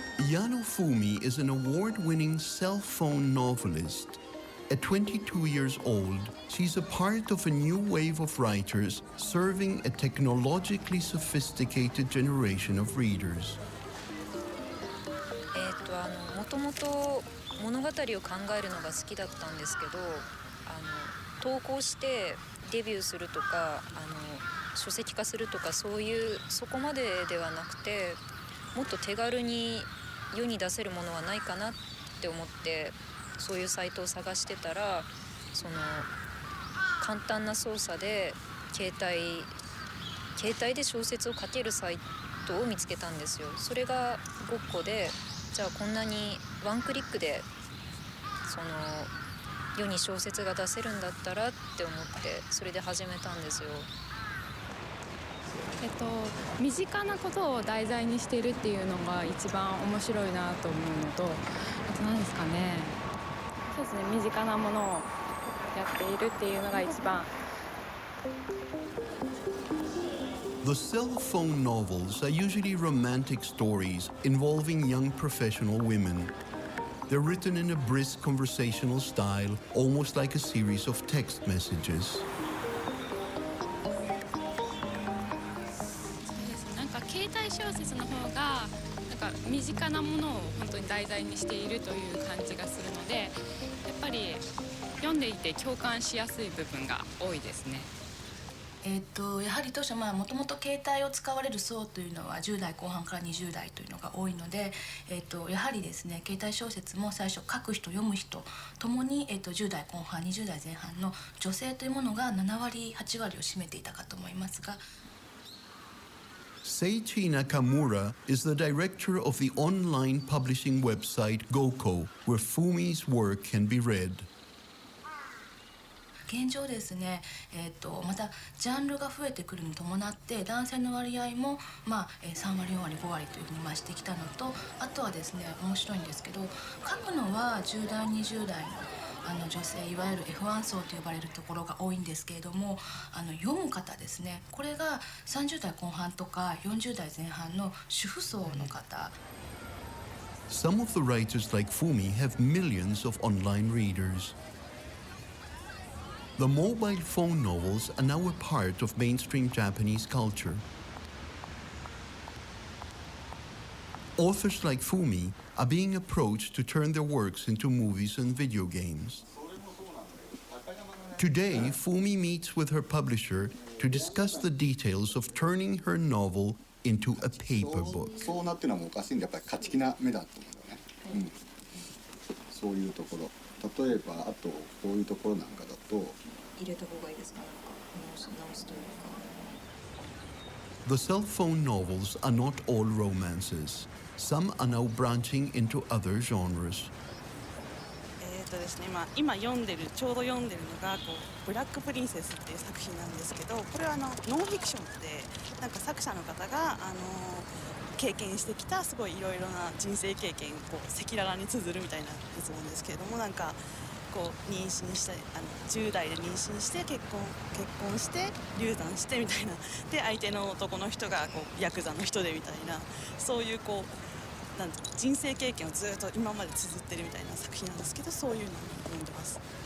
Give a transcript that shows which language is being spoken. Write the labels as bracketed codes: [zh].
[en] Yano Fumi is an award-winning cell phone novelist. At 22 years old, she's a part of a new wave of writers serving a technologically sophisticated generation of readers. [ja] もともと物語を考えるのが好きだったんですけど、投稿してデビューするとか、書籍化するとかそこまでではなくて、もっと手軽に世に出せるものはないかなって思って、そういうサイトを探してたら、簡単な操作で携帯で小説を書けるサイトを見つけたんですよ。それがごっこで、じゃあこんなにワンクリックで世に小説が出せるんだったらって思って、それで始めたんですよ。身近なことを題材にしているっていうのが一番面白いなと思うのと、あと何ですかね、そうですね、身近なものをやっているっていうのが一番。 [en] The cell phone novels are usually romantic stories involving young professional women. They're written in a brisk conversational style, almost like a series of text messages. [ja] 携帯小説の方が身近なものを本当に題材にしているという感じがするので、やっぱり読んでいて共感しやすい部分が多いですね。やはり当初もともと携帯を使われる層というのは10代後半から20代というのが多いので、やはりですね、携帯小説も最初書く人読む人ともに、10代後半20代前半の女性というものが7割8割を占めていたかと思いますが。 [en] Seiichi Nakamura is the director of the online publishing website Goko, where Fumi's work can be read. [ja] 現状ですね、またジャンルが増えてくるに伴って男性の割合も、3割4割5割というふうに増してきたのと、あとはですね、面白いんですけど、書くのは10代20代の女性、いわゆる F1 層と呼ばれるところが多いんですけれども、読む方ですね、これが30代後半とか40代前半の主婦層の方。 [en] Some of the writers like Fumi have millions of online readers. The mobile phone novels are now a part of mainstream Japanese culture. Authors like Fumi are being approached to turn their works into movies and video games. Today, Fumi meets with her publisher to discuss the details of turning her novel into a paper book. [ja] そうなってるのはおかしいんで、やっぱり勝ち気な目だと思うんだよね。そういうところ。例えばあとこういうところなんかだと入れた方がいいですか？直すというか。 [en] The cell phone novels are not all romances. Some are now branching into other genres. [ja] ですね、今ちょうど読んでるのがブラックプリンセスっていう作品なんですけど、これはノンフィクションで作者の方が経験してきたすごいいろいろな人生経験をこう赤裸々に綴るみたいなやつなんですけれども、なんかこう妊娠して10代で妊娠して結婚して流産してみたいなで相手の男の人がこうヤクザの人でみたいな、そういうこうなん人生経験をずっと今まで綴ってるみたいな作品なんですけど、そういうのを読んでます。